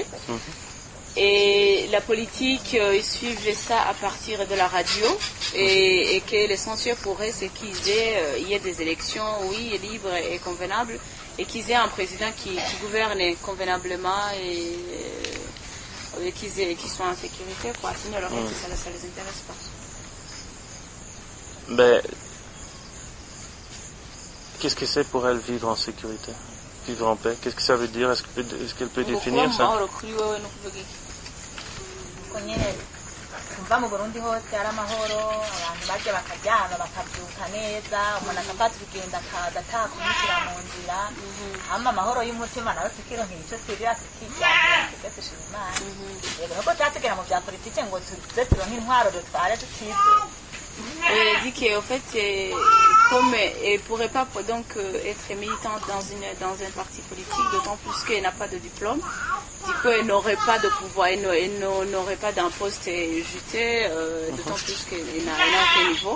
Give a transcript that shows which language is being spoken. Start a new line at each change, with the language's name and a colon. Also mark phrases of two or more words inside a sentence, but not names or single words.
French: Et la politique, ils suivent ça à partir de la radio, et que l'essentiel pour eux, c'est qu'il y ait des élections, oui, libres et convenables, et qu'ils aient un président qui gouverne convenablement et qu'ils soient en sécurité, quoi. Sinon, le reste, ça les intéresse pas. Ben, qu'est-ce que c'est pour elle vivre en sécurité, vivre en paix? Qu'est-ce que ça veut dire? Est-ce qu'elle peut définir ça?
Rundi: Kumva mu Burundi hose ari amahoro abantu baje bakaryama bakabyuka neza umuntu akafata urugendo akaza atakumukira mu nzira hama amahoro y'umutima nawe tukironkera icyo twirira tukijyana tugatishima Imana rero ko tatugera mu bya politike ngo tuze turonke intwaro dutware tutize.
French: Elle dit qu'en fait, comme elle ne pourrait pas donc être militante dans un parti politique, d'autant plus qu'elle n'a pas de diplôme, du coup elle n'aurait pas de pouvoir, elle n'aurait pas d'un poste jeté, d'autant plus qu'elle n'a aucun niveau.